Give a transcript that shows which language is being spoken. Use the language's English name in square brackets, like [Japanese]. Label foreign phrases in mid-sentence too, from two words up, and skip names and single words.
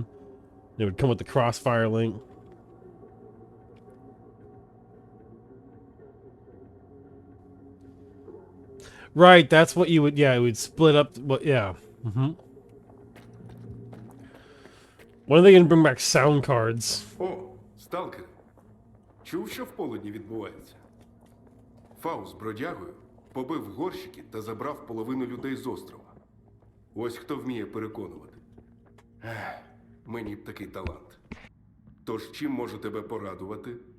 [English] It would come with the Crossfire link. Right, that's what you would. Yeah, it would split up. What? Yeah. Mm-hmm. When are they gonna bring back sound cards? [Ukrainian] О, сталкер. Чув, що в полудні відбувається? Фаус з бродягою побив горщики та забрав половину людей з острова. Ось хто вміє переконувати. Ех, мені б такий талант. Тож чим можу тебе порадувати?